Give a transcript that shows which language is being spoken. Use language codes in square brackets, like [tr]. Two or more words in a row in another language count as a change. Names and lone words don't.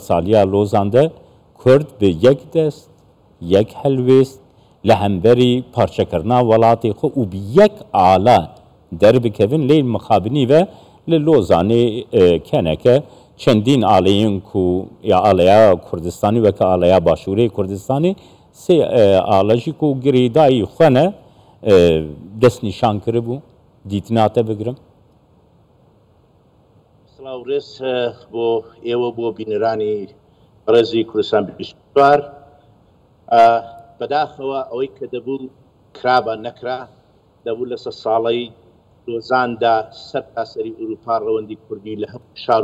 [ku] saliya Lozan de Kurd bi yek dest, yek helwêst, li hemberî parçekirina welatê xwe û bi yek ala derbikevin lê mixabinî ve li Lozanê keneke çendîn aleyên ku ya alaya Kurdistanî weke alaya Başûrê Kurdistanê sê ala jî ku girêdayî xwe ne destnîşan kiribû dîtina te bigirim. [ckb] سلااو ڕێز بۆ ئێوە بۆ بینەرانی ڕێزی کوردستان 24 بەداخەوە ئەوەی کە دەبوو کرابە نەکرا دەبوو لە 100 ساڵەی لۆزاندا سەر تاسەری ئوروپا ڕەوەندی کوردی لە هەموو شار